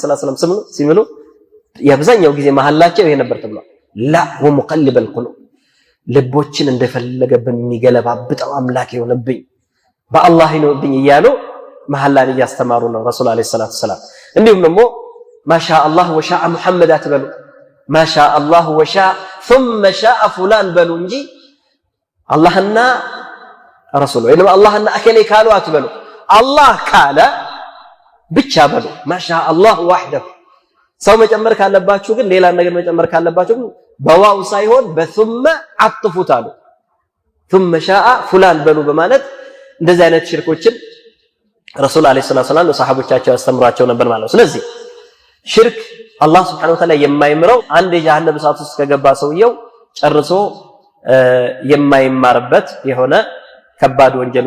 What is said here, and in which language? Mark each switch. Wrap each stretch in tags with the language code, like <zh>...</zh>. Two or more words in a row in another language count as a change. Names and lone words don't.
<am>ሰላም ሲምሉ የአብዛኛው ጊዜ መሐላቸው ይሄ ነበር ተብሏል።</am> <ar>لا ومقلب القلوب</ar> <am>ልቦችን እንደፈለገ በሚገለባብጠው አምላክ ይሆንብኝ በአላህ ይሆንብኝ እያሉ መሐላን እያስተማሩ ነው ረሱላህ</am> <ar>عليه السلام።</ar> <am>እንዲሁም ደግሞ</am> <ar>ما شاء الله وشاء محمد</ar> <am>አትበሉ</am> <ar>ما شاء الله وشاء ثم شاء فلان</ar> <am>በሉ እንጂ አላህና ረሱሉ ወይንም አላህና አከሌ ካሉ አትበሉ። አላህ ካለ ብቻ በሉ</am> <ar>ما شاء الله وحده።</ar> <am>ሰው መጨመር ካለባችሁ ግን ሌላ ነገር መጨመር ካለባችሁ ግን በዋው ሳይሆን በثم አጥፉት አሉ።</am> <ar>ثم شاء فلان</ar> <am>በሉ በማለት እንደዚህ አይነት ሽርኮችን ረሱል</am> <ar>عليه السلام</ar> <am>ለሰሃቦቻቸው ያስተምሯቸው ነበር ማለት ነው። ስለዚህ ሽርክ አላህ</am> <ar>سبحانه وتعالى</ar> <am>የማይምረው አንድ የጀሃነም እሳት ውስጥ ከገባ ሰውየው ጨርሶ የማይማርበት የሆነ ከባድ ወንጀሉን</am>